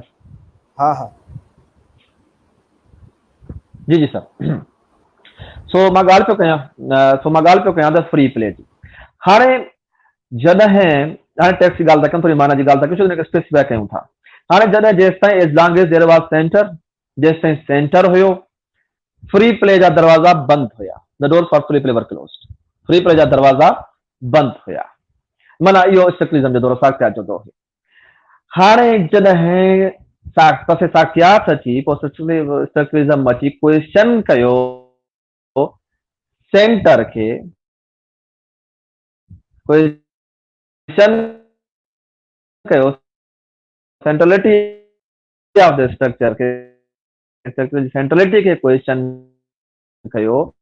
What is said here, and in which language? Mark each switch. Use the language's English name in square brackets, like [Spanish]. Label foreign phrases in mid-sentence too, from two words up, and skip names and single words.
[Sindhi] हा हा जी जी सर। सो मां ॻाल्हि पियो कयां त [English] free play [Sindhi] जी। हाणे जॾहिं हाणे टेक्स्ट जी ॻाल्हि था कयूं, थोरी माना जी ॻाल्हि था कयूं, छो हुनखे स्पेसिफाई कयूं था। हाणे जॾहिं जेसि ताईं [English] as long as there was center, [Sindhi] जेसि ताईं सेंटर हुयो, [English] free play [Sindhi] जा दरवाज़ा बंदि हुया। [English] the door for free play were closed. free play [Sindhi] जा दरवाज़ा बंदि हुया, माना इहो स्ट्रक्चरिज्म जो दौर, साक्यात जो दौर। हाणे जॾहिं पासे साक्यात अची, पोइ स्ट्रक्चरिज्म अची क्वेश्चन कयो सेंटर खे, क्वेश्चन कयो [English] centrality of the structure [Sindhi] खे, स्ट्रक्चर जी सेंट्रलिटी खे क्वेश्चन कयो।